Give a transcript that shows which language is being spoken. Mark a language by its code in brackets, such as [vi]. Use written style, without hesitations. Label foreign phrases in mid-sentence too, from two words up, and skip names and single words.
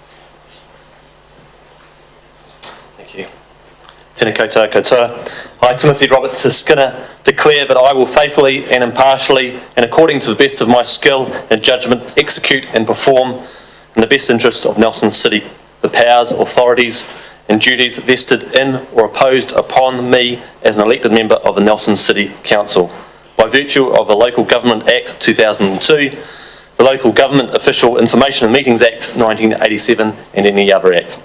[en] Thank you. [mi] Tēnā koutou katoa. [en] I, Timothy Roberts Skinner, declare that I will faithfully and impartially and according to the best of my skill and judgment execute and perform in the best interest of Nelson City the powers, authorities and duties vested in or imposed upon me as an elected member of the Nelson City Council by virtue of the Local Government Act 2002, the Local Government Official Information and Meetings Act 1987 and any other act.